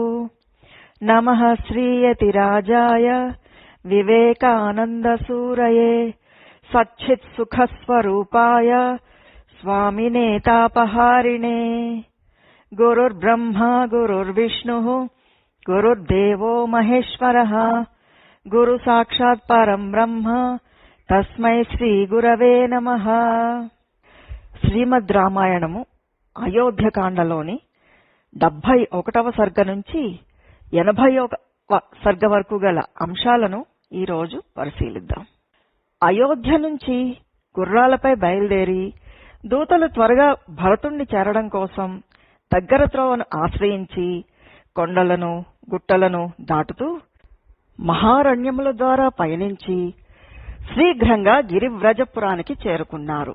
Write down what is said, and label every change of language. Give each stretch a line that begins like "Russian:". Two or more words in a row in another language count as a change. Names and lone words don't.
Sanskrit: नमः श्रीयतिराजाय विवेकानन्दसूरये सच्चित्सुखस्वरूपाय स्वामिने तापहारिणे। गुरुर्ब्रह्मा गुरुर्विष्णुः गुरुर्देवो महेश्वरः गुरुसाक्षात् परं ब्रह्म तस्मै శ్రీగురవే నమః।
Telugu: శ్రీమద్ రామాయణము అయోధ్యకాండలోని 71వ సర్గ నుంచి 81వ సర్గ వరకు గల అంశాలను ఈరోజు పరిశీలిద్దాం. అయోధ్య నుంచి గుర్రాలపై బయలుదేరి దూతలు త్వరగా భరతుణ్ణి చేరడం కోసం దగ్గర త్రోవను ఆశ్రయించి కొండలను గుట్టలను దాటుతూ మహారణ్యముల ద్వారా పయనించి శీఘ్రంగా గిరివ్రజపురానికి చేరుకున్నారు.